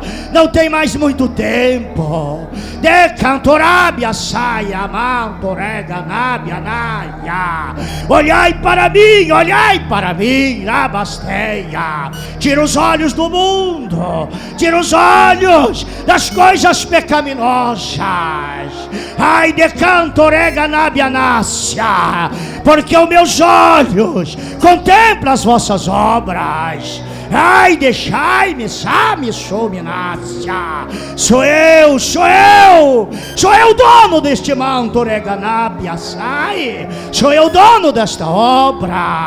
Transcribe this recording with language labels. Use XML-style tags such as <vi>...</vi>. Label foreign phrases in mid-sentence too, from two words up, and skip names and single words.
<pt>Não tem mais muito tempo. Decantorábia, saia, mantorega, nábia, naia. Olhai para mim, Rabasteia. Tira os olhos do mundo, tira os olhos das coisas pecaminosas. Ai, decantorega, nábia, nácia, porque os meus olhos contemplam as vossas obras. Ai, deixai-me, sabe, sominácia. Sou eu o dono deste manto, reganábia, sai. Sou eu o dono desta obra.</pt>